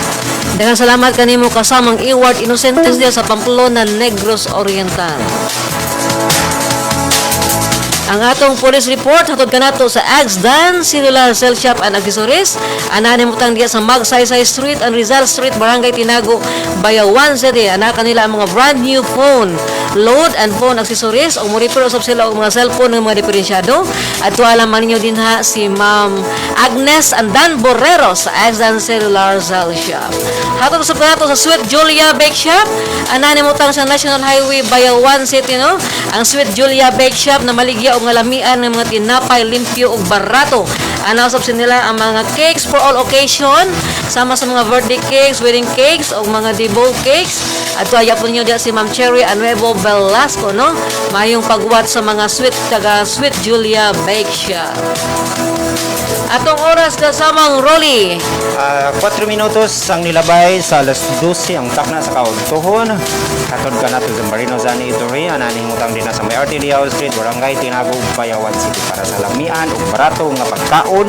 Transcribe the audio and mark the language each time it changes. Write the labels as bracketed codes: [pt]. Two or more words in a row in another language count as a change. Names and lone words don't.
[ceb] Daghang salamat kanimo kasamang Ewart Innocentes diya sa Pamplona, Negros Oriental. Ang atong police report hatod kanato sa Agsdan Cellular Cell Shop and Accessories anani mutang diya sa Magsaysay Street and Rizal Street Barangay Tinago Bayawan City ana kanila ang mga [en] brand new phone load and phone accessories [ceb] o mo-repair usab sila og mga cellphone ng mga diferensyado at tuala man ninyo din ha si Ma'am Agnes Andan Borrero sa Agsdan Cellular Cell Shop. Hatod usab kanato sa Sweet Julia Bake Shop anani mutang sa National Highway Bayawan City no ang Sweet Julia Bake Shop na maligya og nga lamian ng mga tinapay limpyo ug barato. Ana usab nila ang mga [en] cakes for all occasion [ceb] sama sa mga [en] birthday cakes, wedding cakes [ceb] ug mga [en] debut cakes. [ceb] At tuaya po niyo diya si Ma'am Cherry Anuevo Velasco no. Mayong pagwat sa mga sweet taga Sweet Julia Bake Shop. Atong oras kasamang Rolly. 4 minutos ang nilabay sa alas 12 ang takna sa kauntuhon. Hatod ka nato sa Marino Zani Ituri. Ananing utang din na sa may RT Liao Street, Barangay Tinago, Bayawan City para sa lamian ug barato nga pagkaon.